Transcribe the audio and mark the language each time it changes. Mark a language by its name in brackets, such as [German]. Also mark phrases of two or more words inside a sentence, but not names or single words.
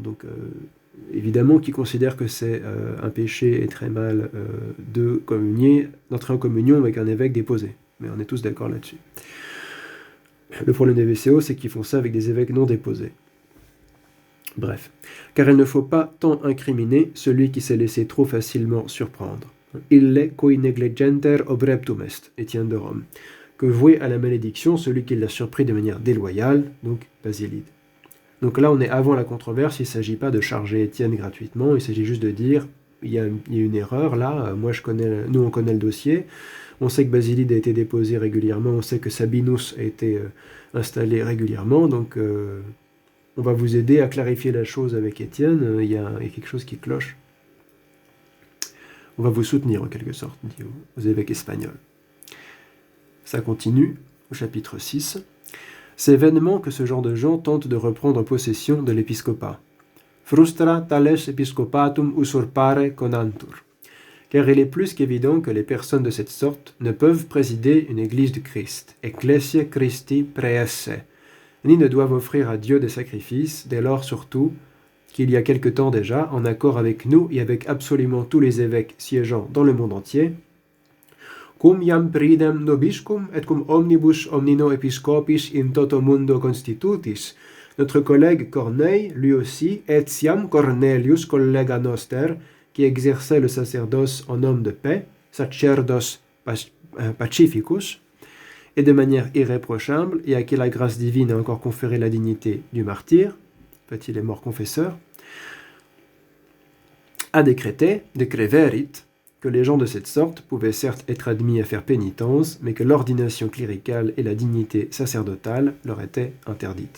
[French] Donc, évidemment, qui considère que c'est un péché et très mal de communier, d'entrer en communion avec un évêque déposé. Mais on est tous d'accord là-dessus. Le problème des VCO, c'est qu'ils font ça avec des évêques non déposés. Bref, car il ne faut pas tant incriminer celui qui s'est laissé trop facilement surprendre. [Latin] Ille cui negligenter obreptum est, Étienne de Rome. [French] Que voué à la malédiction celui qui l'a surpris de manière déloyale, donc Basilide. Donc là, on est avant la controverse, il ne s'agit pas de charger Étienne gratuitement, il s'agit juste de dire, il y a une erreur là, nous on connaît le dossier, on sait que Basilide a été déposé régulièrement, on sait que Sabinus a été installé régulièrement, donc on va vous aider à clarifier la chose avec Étienne, il y a quelque chose qui cloche. On va vous soutenir en quelque sorte, dit aux évêques espagnols. Ça continue au chapitre 6. C'est vainement que ce genre de gens tentent de reprendre possession de l'épiscopat. [Latin] Frustra tales episcopatum usurpare conantur. [French] Car il est plus qu'évident que les personnes de cette sorte ne peuvent présider une église de Christ, [Latin] ecclesia Christi praeesse, [French] ni ne doivent offrir à Dieu des sacrifices, dès lors surtout qu'il y a quelque temps déjà, en accord avec nous et avec absolument tous les évêques siégeant dans le monde entier, [Latin] cum iam pridem nobiscum et cum omnibus omnino episcopis in toto mundo constitutis. [French] Notre collègue Corneille, lui aussi, [Latin] etiam Cornelius collega noster, [French] qui exerçait le sacerdoce en homme de paix, [Latin] sacerdos pacificus, [French] et de manière irréprochable, et à qui la grâce divine a encore conféré la dignité du martyr, en fait il est mort confesseur, a décrété, decreverit, que les gens de cette sorte pouvaient certes être admis à faire pénitence, mais que l'ordination cléricale et la dignité sacerdotale leur étaient interdites.